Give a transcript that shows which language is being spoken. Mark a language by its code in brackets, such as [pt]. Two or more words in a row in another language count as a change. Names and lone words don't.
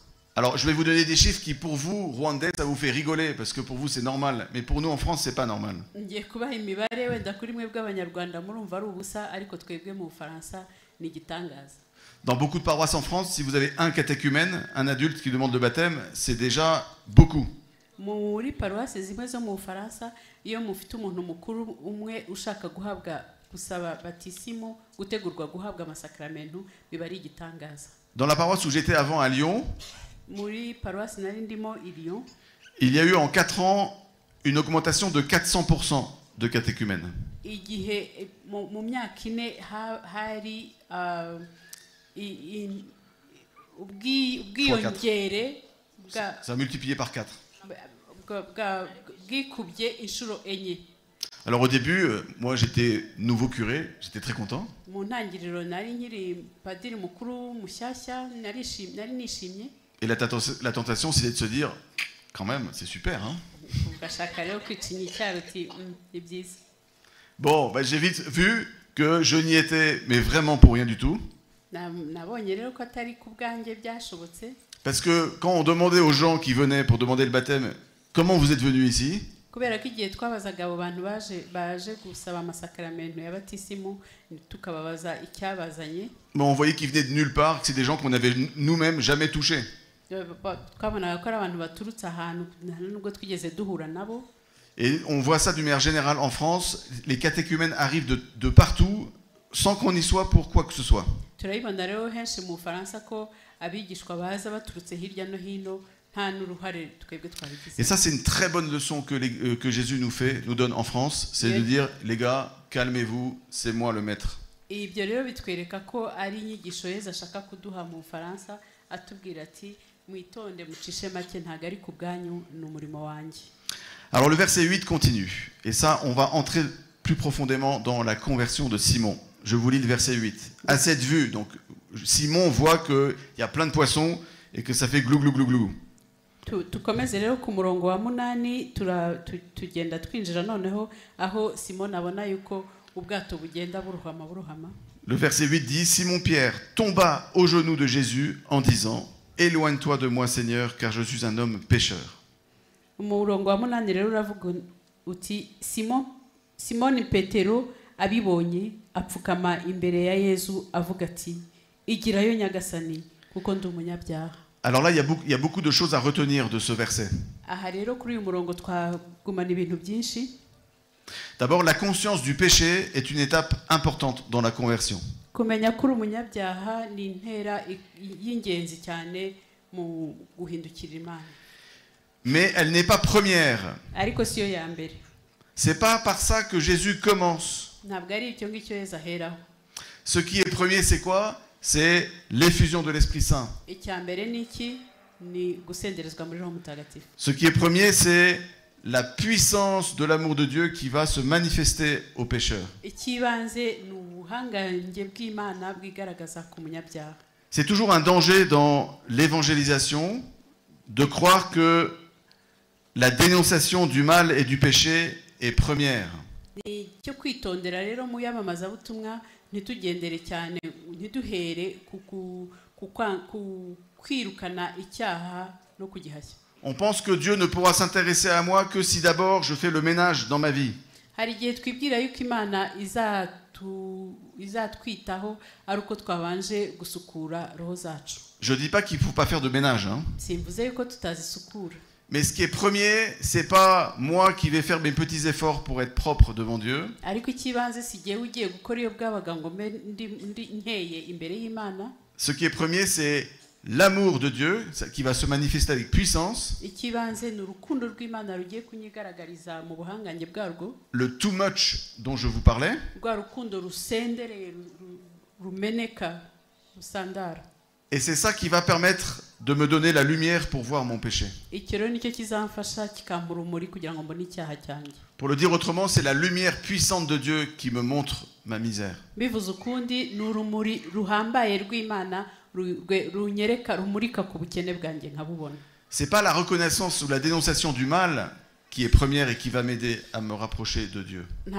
[fr] Alors, je vais vous donner des chiffres qui, pour vous, Rwandais, ça vous fait rigoler, parce que pour vous, c'est normal. Mais pour nous, en France, c'est pas normal. [rw] Ngiye kubaha imibare wenda kuri mwebwe abanyarwanda murumva ari ubusa, ariko twebwe mu Bufaransa ni igitangaza. [fr] Dans beaucoup de paroisses en France, si vous avez un catéchumène, un adulte qui demande le baptême, c'est déjà beaucoup. [rw] Muri paruwasi zimwe zo mu Bufaransa iyo mufite umuntu mukuru umwe ushaka guhabwa gusaba batisimo gutegurwa guhabwa amasakramentu biba ari igitangaza. [fr] Dans la paroisse où j'étais avant à Lyon, [rw] Muri paroisse nari ndimo i Lyon, [fr] il y a eu en 4 ans une augmentation de 400% de catéchumènes. [rw] igihe mu myaka ine hari ubwiyongere [fr] Ça a multiplié par 4. [rw] bwikubye inshuro enye. [fr] Alors au début, moi j'étais nouveau curé, j'étais très content. [rw] Mu ntangiriro nari nkiri padiri mukuru mushyashya, nari nishimye. [fr] Et la tentation, c'était de se dire, quand même, c'est super, hein. [rw] Ugashaka rero kwicinya icyaro uti ni byiza. [fr] Bon, bah, j'ai vite vu que je n'y étais, mais vraiment pour rien du tout. [rw] Nabonye rero ko atari ku bwanjye byashobotse. [fr] Parce que quand on demandait aux gens qui venaient pour demander le baptême, comment vous êtes venus ici? [rw] Kubera ko igihe twabazaga abo bantu baje gusaba amasakramentu y'abatisimu tukababaza icyabazanye, [fr] Mais on voyait qu'ils venaient de nulle part, que c'est des gens qu'on avait nous-mêmes jamais touchés. [rw] twabonaga ko ari abantu baturutse ahantu nubwo twigeze duhura nabo. [fr] Et on voit ça d'une manière générale en France, les catéchumènes arrivent de partout sans qu'on y soit pour quoi que ce soit. [rw] Turabibona rero henshi mu Faransa ko abigishwa baza baturutse hirya no hino nta n'uruhare twebwe twabigize. [fr] Et ça, c'est une très bonne leçon que Jésus nous donne en France, c'est de dire, les gars, calmez-vous, c'est moi le maître. [rw] Ibyo rero bitwereka ko ari inyigisho Yesu ashaka kuduha mu Faransa, atubwira ati mwitonde mucishe make ntago ari ku bwanyu ni umurimo wanjye. [fr] Alors le verset 8 continue, et ça, on va entrer plus profondément dans la conversion de Simon. Je vous lis le verset 8. À cette vue, donc Simon voit qu'il y a plein de poissons et que ça fait glou glou glou glou. [rw] Tukomeze rero ku murongo wa 8 tugenda twinjira noneho aho Simon abona yuko ubwato bugenda buruhama. [fr] Le verset 8 dit, Simon-Pierre tomba aux genoux de Jésus en disant, éloigne-toi de moi Seigneur, car je suis un homme pécheur. [rw] Umurongo wa 8 rero uravuga uti Simoni Petero abibonye apfukama imbere ya Yesu avuga ati igirayo nyagasani kuko ndi umunyabyaha. [fr] Alors là, il y a beaucoup de choses à retenir de ce verset. [rw] Aha rero kuri uyu murongo twagumana ibintu byinshi. [fr] D'abord, la conscience du péché est une étape importante dans la conversion. [rw] Kumenya kuri umunyabyaha ni intera y'ingenzi cyane mu guhindukira Imana. [fr] Mais elle n'est pas première. [rw] Ariko siyo ya mbere. [fr] C'est pas par ça que Jésus commence. [rw] Ntabwo ari icyo ngicyo Yesu aheraho. [fr] Ce qui est premier, c'est quoi? C'est l'effusion de l'Esprit Saint. [rw] Icya mbere ni iki? Ni gusenderezwa muri Roho Mutagatifu. [fr] Ce qui est premier, c'est la puissance de l'amour de Dieu qui va se manifester aux pécheurs. [rw] Ikibanze ni ubuhangange bw'Imana bwigaragaza ku munyabyaha. [fr] C'est toujours un danger dans l'évangélisation de croire que la dénonciation du mal et du péché est première. [rw] Ni cyo kwitondera rero mu yamamazabutumwa ntitugendere cyane ntiduhere kwirukana icyaha no kugihashya. [fr] On pense que Dieu ne pourra s'intéresser à moi que si d'abord je fais le ménage dans ma vie. [rw] Hari igihe twibwira yuko Imana izatwitaho ari uko twabanje gusukura roho zacu. [fr] Je dis pas qu'il faut pas faire de ménage, hein. [rw] Simvuze yuko tutazisukura. [fr] Mais ce qui est premier, c'est pas moi qui vais faire mes petits efforts pour être propre devant Dieu. [rw] Ariko ikibanze si jyewe ugiye gukora iyo bwabaga ngo ndi nkeye imbere y'Imana. [fr] Ce qui est premier, c'est l'amour de Dieu qui va se manifester avec puissance. [rw] Ikibanze ni urukundo rw'Imana rugiye kunyigaragariza mu buhangange bwarwo. [fr] Le [en] too much [fr] dont je vous parlais. [rw] Rwa rukundo rusendereye rumeneka rusandara. [fr] Et c'est ça qui va permettre de me donner la lumière pour voir mon péché. Pour le dire autrement, c'est la lumière puissante de Dieu qui me montre ma misère. C'est pas la reconnaissance ou la dénonciation du mal qui est première et qui va m'aider à me rapprocher de Dieu.